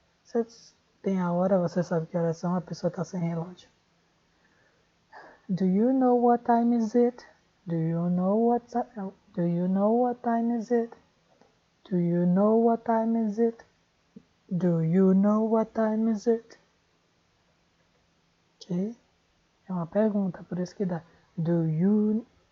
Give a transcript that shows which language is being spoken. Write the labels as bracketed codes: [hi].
[pt] Você tem a hora, você sabe que horas são, a pessoa está sem relógio. [en] Do you know what time is it? Do you know what time is it? Do you know what time is it? Do you know what time is it? Ok? [pt] É uma pergunta, por isso que dá. [en] Do you?